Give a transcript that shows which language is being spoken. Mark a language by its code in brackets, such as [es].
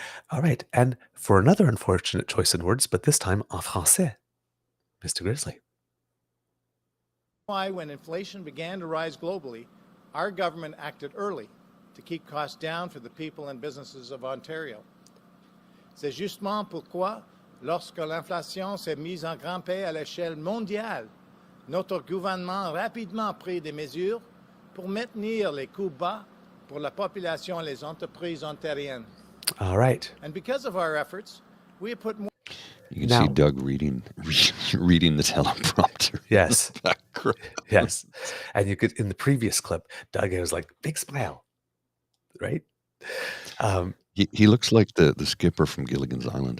[en] All right, and for another unfortunate choice in words, but this time [fr] en français, [en] Mr. Grizzly. Why, when inflation began to rise globally, our government acted early to keep costs down for the people and businesses of Ontario. [fr] C'est justement pourquoi, lorsque l'inflation s'est mise en grimper à l'échelle mondiale, notre gouvernement a rapidement pris des mesures pour maintenir les coûts bas pour la population et les entreprises ontariennes. [en] All right. And because of our efforts, we have put more. You can Now- see Doug reading the teleprompter. Yes. Background. Yes. And you could, in the previous clip, Doug was like, big smile, right? He looks like the skipper from Gilligan's Island.